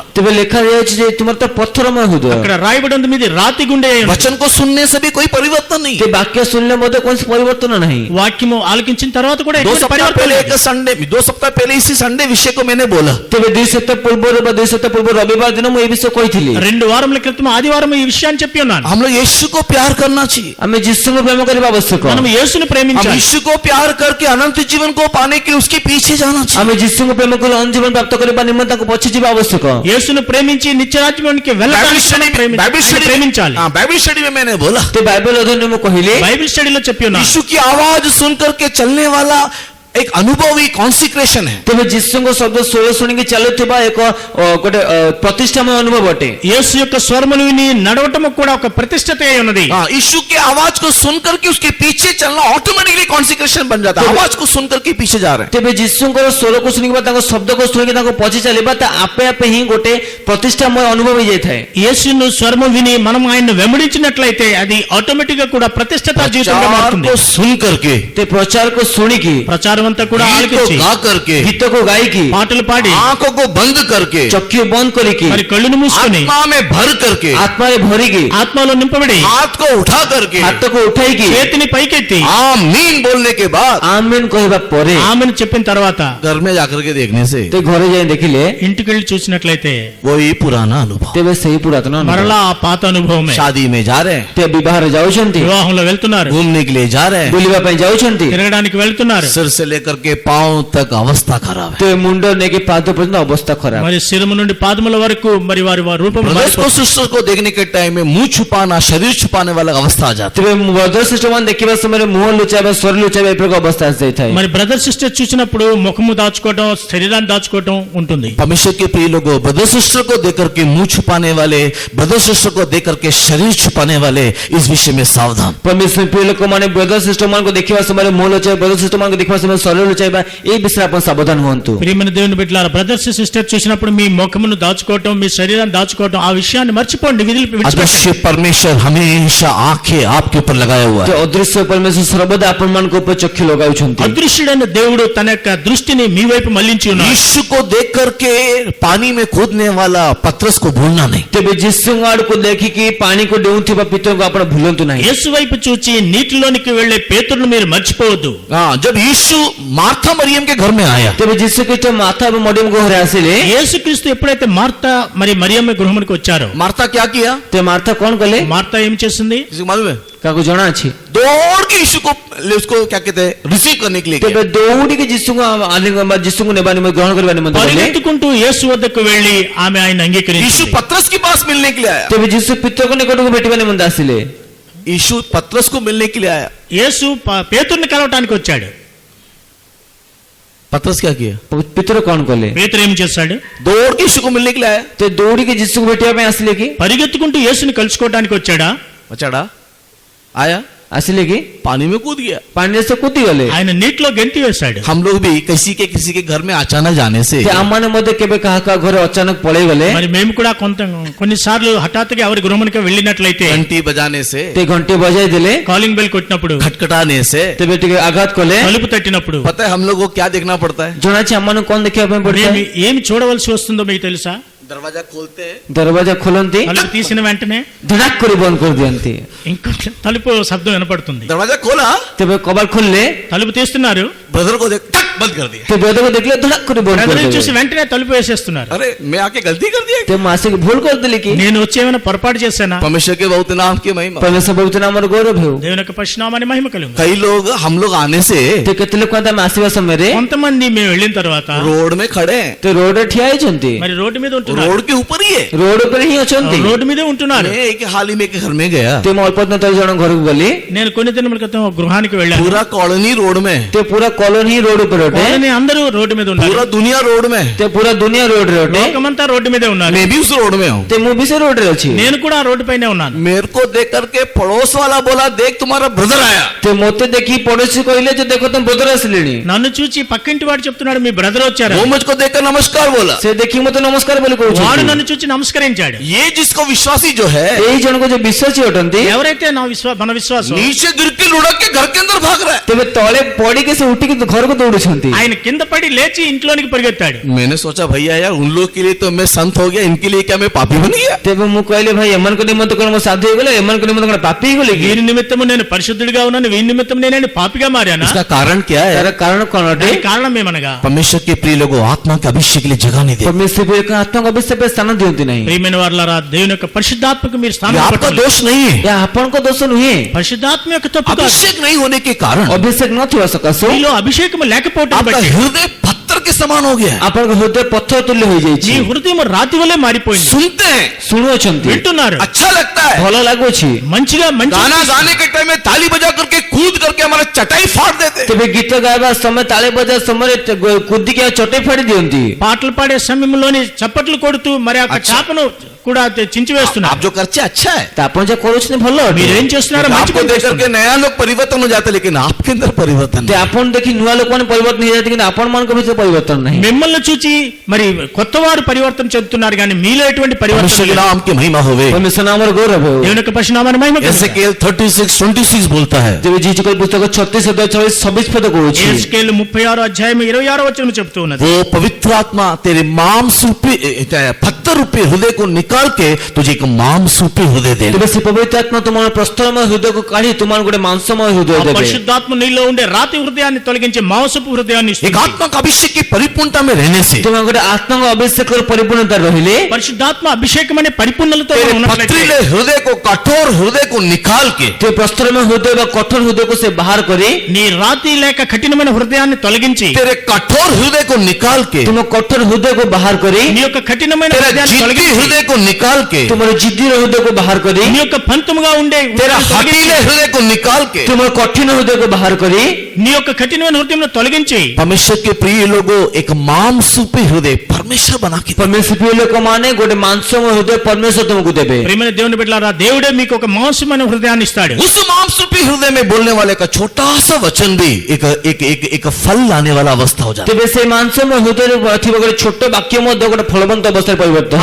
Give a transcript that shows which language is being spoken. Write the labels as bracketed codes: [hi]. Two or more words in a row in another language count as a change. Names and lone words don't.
[or] ତେବେ ଲେଖାଯାଇଛି ଯେ ତୁମର ତ ପଥରମୟ ହୃଦୟ [te] అక్కడ రాయబడి ఉంది మీది రాతి గుండె అయి ఉంది. [hi] वचन को सुनने से भी कोई परिवर्तन नहीं। [or] ସେ ବାକ୍ୟ ଶୁଣିଲେ ମଧ୍ୟ କୌଣସି ପରିବର୍ତ୍ତନ ନାହିଁ [te] వాక్యము ఆలకించిన తర్వాత కూడా 2 ఎటువంటి [hi] सप्ताह पहले एक संडे 2 सप्ताह पहले इसी संडे विषय को मैंने बोला। [or] ତେବେ 2 ସପ୍ତାହ ପୂର୍ବରୁ ବା 2 ସପ୍ତାହ ପୂର୍ବ ରବିବାର ଦିନ ମୁଁ ଏ ବିଷୟ କହିଥିଲି। [te] 2 వారముల క్రితం ఆదివారం ఈ విషయాన్ని చెప్పి ఉన్నాను. [hi] हम लोग यीशु को प्यार करना चाहिए। [or] ଆମେ ଯୀଶୁଙ୍କୁ ପ୍ରେମ କରିବା ଆବଶ୍ୟକ। [te] మనం యేసుని [hi] हम [te] ప్రేమించాలి. [hi] यीशु को प्यार करके अनंत जीवन को पाने के लिए उसके पीछे जाना चाहिए। [or] ଆମେ ଯୀଶୁଙ୍କୁ ପ୍ରେମ କରି ଅନନ୍ତ ଜୀବନ ପ୍ରାପ୍ତ କରିବା ନିମନ୍ତେ ତାଙ୍କୁ ପଛେ ଯିବା ଆବଶ୍ୟକ। [te] యేసుని ప్రేమించి నిత్యరాజ్యానికి వెళ్ళడానికి ప్రేమించాలి. [en] Bible study [hi] में मैंने बोला [or] ते ବାଇବେଲ ଅଧ୍ୟୟନରେ ମୁଁ କହିଲି [en] Bible study-lo [te] చెప్పి ఉన్నాను. [hi] यीशु की आवाज सुन करके चलने वाला एक अनुभवी कॉन्सिक्रेशन है। [or] ତେବେ ଯୀଶୁଙ୍କ ଶବ୍ଦ ସ୍ୱର ଶୁଣିକି ଚାଲୁଥିବା ଏକ ଗୋଟେ ପ୍ରତିଷ୍ଠାମୟ ଅନୁଭବ ଅଟେ। [te] యేసు యొక్క స్వరమును విని నడవటం కూడా ఒక ప్రతిష్టత అయి ఉన్నది. [hi] यीशु की आवाज को सुन करके उसके पीछे चलना [en] automatically consecration [hi] बन जाता है। आवाज को सुन करके पीछे जा रहे हैं। [or] ତେବେ ଯୀଶୁଙ୍କର ସ୍ୱରକୁ ଶୁଣିକି ବା ତାଙ୍କ ଶବ୍ଦକୁ ଶୁଣିକି ତାଙ୍କୁ ପଛେ ଚାଲିବା ତା ଆପେ ଆପେ ହିଁ ଗୋଟେ ପ୍ରତିଷ୍ଠାମୟ ଅନୁଭବ ହେଇଯାଇଥାଏ। [te] యేసును స్వరము విని మనం ఆయన్ను వెంబడించినట్లయితే అది ఆటోమేటిక్ గా కూడా ప్రతిష్టత జీవితంగా [hi] प्रचार [te] మారుతుంది. [hi] को सुन करके [or] ते प्रचारକୁ ଶୁଣିକି [te] ప్రచారం అంతా కూడా [hi] गीत को [te] ఆలకించి [hi] गा करके [or] ଗୀତକୁ ଗାଇକି [te] పాటలు పాడి [hi] आंखों को बंद करके [or] ଚକ୍ଷୁ ବନ୍ଦ କରିକି [te] మరి కళ్ళును మూసుకొని [hi] आत्मा में भर करके [or] ଆତ୍ମାରେ ଭରିକି [te] ఆత్మలో నింపబడి [hi] हाथ को उठा करके [or] ହାତକୁ ଉଠାଇକି [te] చేతిని పైకెత్తి [hi] आमीन बोलने के बाद [or] ଆମେନ୍ କହିବା ପରେ [te] ఆమెను చెప్పిన తర్వాత [hi] घर में जाकर के देखने से [or] ते ଘରେ ଯାଇ ଦେଖିଲେ [te] ఇంటికి వెళ్ళి చూసినట్లయితే [hi] वही पुराना अनुभव। [or] ତେବେ ସେହି ପୁରାତନ ଅନୁଭବ। [te] మరలా ఆ పాత అనుభవమే. [hi] शादी में जा रहे हैं, [or] ते ବିବାହରେ ଯାଉଛନ୍ତି, [te] వివాహంలో వెళ్తున్నారు, [hi] घूमने के लिए जा रहे हैं, [or] ବୁଲିବା ପାଇଁ ଯାଉଛନ୍ତି, [te] తిరగడానికి వెళ్తున్నారు. [hi] सिर से लेकर के पांव तक अवस्था खराब है। [or] ते ମୁଣ୍ଡ ନେଇକି ପାଦ ପର୍ଯ୍ୟନ୍ତ ଅବସ୍ଥା ଖରାପ। [te] మరి శిరము నుండి పాదముల వరకు మరి వారి రూపం [hi] ब्रदर्स को सिस्टर को देखने के टाइम में मुंह छुपाना, शरीर छुपाने वाला अवस्था आ जाती [or] ତେବେ [en] brother sister [or] ମାନେ ଦେଖିବା ସମୟରେ ମୁହଁ ଲୁଚାଇବା, ସ୍ୱର ଲୁଚାଇବା ଏପରି ଅବସ୍ଥା ଆସିଯାଇଥାଏ। [te] మరి [en] brother sister [te] చూసినప్పుడు ముఖము దాచుకోవడం, శరీరాన్ని దాచుకోవడం ఉంటుంది. [hi] है। परमेश्वर के प्रिय लोगों, [en] brother sister [hi] को देख करके मुंह छुपाने वाले, [en] brother sister [hi] को देख करके शरीर छुपाने वाले, इस विषय में सावधान। [or] ପରମେଶ୍ୱର ପ୍ରିୟ ଲୋକମାନେ [en] brother sister [or] ମାନଙ୍କୁ ଦେଖିବା ସମୟରେ ମୁହଁ ଲୁଚାଇବା, [en] brother sister [or] ମାନଙ୍କୁ ଦେଖିବା ସମୟରେ ଶରୀର ଲୁଚାଇବା, ଏ ବିଷୟରେ ଆପଣ ସାବଧାନ ହୁଅନ୍ତୁ। [te] ప్రియమైన దేవుని బిడ్డలారా, [en] brothers sister [te] చూసినప్పుడు మీ ముఖమును దాచుకోవటం, మీ శరీరాన్ని దాచుకోవటం, ఆ విషయాన్ని మర్చిపోండి. విడిచిపెట్టండి. [hi] अदृश्य परमेश्वर हमेशा आंखें आपके ऊपर लगाया हुआ [or] ଯେ [hi] है। [or] ଅଦୃଶ୍ୟ ପରମେଶ୍ୱର ସର୍ବଦା ଆପଣମାନଙ୍କ ଉପରେ ଚକ୍ଷୁ ଲଗାଉଛନ୍ତି। [te] అదృశ్యుడైన దేవుడు తన యొక్క దృష్టిని మీ వైపు మళ్లించి ఉన్నాడు. [hi] यीशु को देख करके पानी में कूदने वाला पतरस को भूलना नहीं। [or] ତେବେ ଯୀଶୁଙ୍କ ଆଡକୁ ଦେଖିକି ପାଣିକୁ ଡେଉଁଥିବା ପିତରଙ୍କୁ ଆପଣ ଭୁଲନ୍ତୁ ନାହିଁ। [te] యేసు వైపు చూచి నీటిలోనికి వెళ్లే పేతురును మీరు మర్చిపోవద్దు. [hi] हाँ, जब यीशु मार्था मरियम के घर में आया, [or] ତେବେ ଯୀଶୁ ଖ୍ରୀଷ୍ଟ ମାତା ଏବଂ ମରିୟମଙ୍କ ଘରେ ଆସିଲେ, [te] యేసుక్రీస్తు ఎప్పుడైతే మార్తా మరి మరియమ్మ గృహమునికి వచ్చారో, [hi] मार्था क्या किया? [or] ते ମାର୍ଥା କଣ କଲେ? [te] మార్తా ఏం చేసింది? [hi] किसी को मालूम है? [or] କାହାକୁ ଜଣା ଅଛି? [hi] दौड़ के यीशु को उसको क्या कहते हैं, रिसीव करने के लिए [or] ତେବେ [hi] गया। [or] ଦୌଡ଼ିକି ଯୀଶୁଙ୍କୁ ନେବା ନିମନ୍ତେ ଗ୍ରହଣ କରିବା ନିମନ୍ତେ ଗଲେ। [te] పరిగెత్తుకుంటూ యేసు వద్దకు వెళ్లి ఆమె ఆయన यीशु అంగీకరించింది. [hi] पतरस के पास मिलने के लिए आया। [or] ତେବେ ଯୀଶୁ ପିତରଙ୍କ ନିକଟକୁ ଭେଟିବା ନିମନ୍ତେ ଆସିଲେ। [hi] यीशु पतरस को मिलने के लिए आया। [te] యేసు పేతురుని కలవటానికి వచ్చాడు. [hi] पतरस क्या किया? [or] ପିତର କଣ କଲେ? [te] పేతురు ఏం చేశాడు? [hi] दौड़ के यीशु को मिलने के लिए आया। [or] ते ଦୌଡ଼ିକି ଯୀଶୁକୁ ଭେଟିବା ପାଇଁ ଆସିଲେ କି? [te] పరిగెత్తుకుంటూ యేసుని కలుసుకోవడానికి వచ్చాడా? [hi] बचाड़ा आया, [or] ଆସିଲେ କି? [hi] पानी में कूद गया। [or] ପାଣିରେ ସେ କୁଦି ଗଲେ। [te] ఆయన నీటిలో గెంతి వేశాడు. [hi] हम लोग भी किसी के घर में अचानक जाने से [or] ସେ ଆମମାନେ ମଧ୍ୟ କେବେ କାହା କାହା ଘରେ ଅଚାନକ ପଳେଇ ଗଲେ, [te] మరి మేము కూడా కొన్నిసార్లు హఠాత్తుగా ఎవరి గృహమునికి వెళ్ళినట్లయితే, [hi] घंटी बजाने से, [or] ତେ ଘଣ୍ଟେ ବଜାଇ ଦେଲେ, [en] calling bell [te] కొట్టినప్పుడు, [hi] खटखटाने से, [or] ତେବେ ଟିକେ ଆଘାତ କଲେ, [te] తలుపు తట్టినప్పుడు, [hi] पता है हम लोग को क्या देखना पड़ता है? [or] ଜଣାଛି ଆମମାନଙ୍କୁ କଣ ଦେଖିବା ପାଇଁ [te] మేము [or] ପଡିଥାଏ? [te] ఏమి చూడవలసి వస్తుందో మీకు తెలుసా? [hi] दरवाजा खोलते हैं, [or] ଦରବାଜା ଖୋଲନ୍ତି, [te] తలుపు తీసిన వెంటనే [or] ଧଡ଼ାକ କରି ବନ୍ଦ କରିଦିଅନ୍ତି। [te] ఇంకో తలుపు శబ్దం వినపడుతుంది. [hi] दरवाजा खोला, [or] ତେବେ କବାଟ ଖୋଲିଲେ, [te] తలుపు తీస్తున్నారు, [hi] ब्रदर को देख टक बंद कर दिया। [or] ते ବ୍ରଦରକୁ ଦେଖିଲେ ଧଡ଼ାକ କରି ବନ୍ଦ [te] బ్రదర్ని చూసి [or] କରିଦେବେ। [te] వెంటనే తలుపు వేసేస్తున్నారు. [hi] अरे मैं आके गलती कर दिया। [or] ते ମୁଁ ଆସିକି ଭୁଲ କରିଦେଲି କି? [te] నేను వచ్చి ఏమైనా పొరపాటు చేశానా? [hi] परमेश्वर के बहुत नाम की महिमा। [or] ପରମେଶ୍ୱର ପବିତ୍ର नामର ଗୌରବ ହେଉ। [te] దేవుని యొక్క పరిశునామాన్ని మహిమ కలుగు. [hi] कई लोग हम लोग आने से [or] ते କେତେ ଲୋକ ଆମେ ଆସିବା ସମୟରେ [te] కొంతమంది మేము వెళ్ళిన తర్వాత [hi] रोड में खड़े हैं, [or] ते ରୋଡରେ ଠିଆ ହେଇଛନ୍ତି, [te] మరి రోడ్డు మీద ఉంటున్నారు. [hi] रोड के ऊपर ही है। [or] ରୋଡ ଉପରେ ହିଁ ଅଛନ୍ତି। [te] రోడ్డు మీదే ఉంటున్నారు. [hi] मैं एक हाल ही में एक घर में गया, [or] ते ମୁଁ ଅଳ୍ପ ଦିନ ତଳେ ଜଣ ଘରକୁ ଗଲି, [te] నేను కొన్ని దినముల క్రితం ఒక గృహానికి వెళ్ళాను. [hi] पूरा कॉलोनी रोड में, [or] ते ପୁରା କଲୋନି ହିଁ ରୋଡ ଉପରେ ଅଟେ, [te] కాలనీ అందరూ రోడ్డు మీద ఉన్నారు. [hi] पूरा दुनिया रोड में, [or] ते ପୁରା ଦୁନିଆ ରୋଡରେ ଅଟେ, [te] లోకమంతా రోడ్డు మీదే ఉన్నారు. [hi] मैं भी उस रोड में हूँ। [or] ते ମୁଁ ବି ସେ ରୋଡରେ ଅଛି। [te] నేను కూడా ఆ రోడ్డు పైనే ఉన్నాను. [hi] मेरे को देख करके पड़ोस वाला बोला, देख तुम्हारा ब्रदर आया। [or] ते ମୋତେ ଦେଖି ପଡୋଶୀ କହିଲେ ଯେ ଦେଖ ତମ ବ୍ରଦର ଆସିଲେଣି। [te] నన్ను చూచి పక్కింటి వాడు చెప్తున్నాడు మీ బ్రదర్ వచ్చారు. [hi] वो मुझको देखकर नमस्कार बोला। [or] ସେ ଦେଖି ମୋତେ ନମସ୍କାର ବୋଲି [te] వాడు [or] କହୁଛନ୍ତି। [te] నన్ను చూచి నమస్కరించాడు. [hi] ये जिसको विश्वासी जो है, [or] ଏଇ ଜଣକ ଯେ ବିଶ୍ୱାସୀ ଅଟନ୍ତି, [te] ఎవరైతే మన విశ్వాసం [hi] नीचे गिर के लुढ़क के घर के अंदर भाग रहा है। [or] ତେବେ ତଳେ ପଡିକି ସେ ଉଠି କିନ୍ତୁ ଘରକୁ ଦୌଡୁଛନ୍ତି [te] ఆయన కింద పడి లేచి ఇంట్లోనికి పరిగెత్తాడు. [hi] मैंने सोचा भैया यार उन लोग के लिए तो मैं संत हो गया, इनके लिए क्या मैं पापी बन गया? [or] ତେବେ ମୁଁ କହିଲି ଭାଇ ଏମାନଙ୍କ ନିମନ୍ତେ କଣ ମୁଁ ସାଧୁ ହେଇଗଲେ ଏମାନଙ୍କ ନିମନ୍ତେ କଣ ପାପୀ ହେଇଗଲେ କି [te] వీరి నిమిత్తము నేను పరిశుద్ధుడిగా ఉన్నాను, వీరి నిమిత్తం నేను పాపిగా మారానా? [hi] इसका कारण क्या है? [or] ତାର କାରଣ କଣ ଅଟେ [te] దానికి కారణం ఏమనగా, [hi] परमेश्वर के प्रिय लोगों, आत्मा के अभिषेक के लिए जगह नहीं देते। [or] ପରମେଶ୍ୱର ଆତ୍ମାଙ୍କ ଅଭିଷେକ ସ୍ଥାନ ଦିଅନ୍ତି ନାହିଁ [te] ప్రియమైన వారలారా, దేవుని యొక్క పరిశుద్ధాత్మకు మీరు [hi] ये [te] స్థానం [hi] आपका [te] ఇవ్వట్లేదు. [hi] दोष नहीं है, [or] ଏହା ଆପଣଙ୍କ ଦୋଷ ନୁହେଁ [te] పరిశుద్ధాత్మ యొక్క తప్పు కాదు. [hi] अभिषेक नहीं होने के कारण [or] ଅଭିଷେକ ନଥିବା ସକାଶୁ [te] మీలో అభిషేకం లేకపోవటం [hi] आपका [te] బట్టి [hi] हृदय पत्थर के समान हो गया है। [or] ଆପଣଙ୍କ ହୃଦୟ ପଥର ତୁଲ୍ୟ ହୋଇଯାଇଛି [te] మీ హృదయం రాతి వలె మారిపోయింది. [hi] सुनते हैं, [or] ଶୁଣୁଅଛନ୍ତି [te] వింటున్నారు, [hi] अच्छा लगता है, [or] ଭଲ ଲାଗୁଛି [te] మంచిగా మంచి [hi] गाना गाने के टाइम में ताली बजा करके कूद करके हमारा चटाई फाड़ देते हैं। [or] ତେବେ ଗୀତ ଗାଇବା ସମୟ ତାଳି ବଜାଇବା ସମୟରେ କୁଦିକି ଆଉ ଚଟେଇ ଫାଡ଼ି ଦିଅନ୍ତି [te] పాటలు పాడే సమయంలోని చప్పట్లు కొడుతూ మరి ఆ చాపను కూడా చించివేస్తున్నారు. [hi] आप जो करते अच्छा है, [or] ତ ଆପଣ ଯାହା କରୁଛନ୍ତି ଭଲ ଅଟେ [te] మీరేం చేస్తున్నారో మంచి [hi] आपको [te] పని [hi] देख [te] చేస్తున్నారు. [hi] करके नया लोग परिवर्तन हो जाते, लेकिन आपके अंदर परिवर्तन [or] ते [hi] नहीं। [or] ଆପଣ ଦେଖି ନୂଆ ଲୋକମାନେ ପରିବର୍ତ୍ତନ ହେଇଯାନ୍ତି କିନ୍ତୁ ଆପଣମାନଙ୍କ ଭିତରେ ପରିବର୍ତ୍ତନ ନାହିଁ [te] మిమ్మల్ని చూచి మరి కొత్త వారు పరివర్తన చెందుతున్నారు కానీ మీలో ఎటువంటి పరివర్తన [hi] परमेश्वर के [te] లేదు. [hi] नाम की महिमा होवे। [or] ପରମେଶ୍ୱର ନାମର ଗୌରବ ହେଉ [te] దేవుని యొక్క పరిశునామాన్ని మహిమ కలుగును. [hi] एसेकिएल 36:26 बोलता है, [or] ତେବେ ଜିଜିକଲ ପୁସ୍ତକ 36:26 ପଦ କହୁଛି [te] యేసుకేలు 36 అధ్యాయం 26 వచనం చెప్తూ ఉన్నది. [hi] वो पवित्र आत्मा तेरे मांस रूपी पत्थर रूपी हृदय को निकाल के तुझे एक मांस रूपी हृदय दे। [or] ତେବେ ସେ ପବିତ୍ର ଆତ୍ମା ତୁମର ପ୍ରସ୍ତରମୟ ହୃଦୟକୁ କାଢି ତୁମର ଗୋଟେ ମାଂସମୟ ହୃଦୟ [te] ఆ [or] ଦେବେ [te] పరిశుద్ధాత్మ నీలో ఉండే రాతి హృదయాన్ని తొలగించి మాంసపు హృదయాన్ని [hi] एक [te] ఇస్తుంది. [hi] आत्मा का अभिषेक की परिपूर्णता में रहने से [or] ତୁମର ଗୋଟେ ଆତ୍ମାଙ୍କ ଅଭିଷେକର ପରିପୂର୍ଣ୍ଣତା ରହିଲେ [te] పరిశుద్ధాత్మ అభిషేకం అనే పరిపూర్ణలతో [hi] तेरे [te] మనం ఉన్నట్లయితే [hi] पथरीले हृदय को, कठोर हृदय को निकाल के [or] ते ପ୍ରସ୍ତରମୟ ହୃଦୟ ବା କଠୋର ହୃଦୟକୁ ସେ ବାହାର କରି [te] నీ రాతి లేక కఠినమైన హృదయాన్ని తొలగించి [hi] तेरे कठोर हृदय को निकाल के [or] ତୁମ କଠୋର ହୃଦୟକୁ ବାହାର କରି [te] నీ యొక్క కఠినమైన [hi] तेरा [te] హృదయాన్ని [hi] जिद्दी [te] తొలగించి [hi] हृदय को निकाल के [or] ତୁମର ଜିଦ୍ଦିର ହୃଦୟକୁ ବାହାର କରି [te] నీ యొక్క పంతముగా ఉండే [hi] तेरा [te] హృదయాన్ని తొలగించి, [hi] हठीले हृदय को निकाल के [or] ତୁମର କଠିନ ହୃଦୟକୁ ବାହାର କରି [te] నీ యొక్క కఠినమైన హృదయంలో తొలగించి [hi] परमेश्वर के प्रिय लोगों, एक मांस रूपी हृदय परमेश्वर बना के [or] ପରମେଶ୍ୱର ପ୍ରିୟ ଲୋକମାନେ ଗୋଟେ ମାଂସମୟ ହୃଦୟ ପରମେଶ୍ୱର ତୁମକୁ ଦେବେ [te] ప్రియమైన దేవుని బిడ్డలారా, దేవుడే మీకు ఒక మాంసమైన హృదయాన్ని ఇస్తాడు. [hi] उस मांस रूपी हृदय में बोलने वाले का छोटा सा वचन भी एक एक एक एक फल लाने वाला अवस्था हो जाता है। [or] ତେବେ ସେ ମାଂସମୟ ହୃଦୟରେ ଥିବା ଗୋଟେ ଛୋଟ ବାକ୍ୟ ମଧ୍ୟ ଗୋଟେ ଫଳବନ୍ତ ଅବସ୍ଥାରେ ପରିବର୍ତ୍ତନ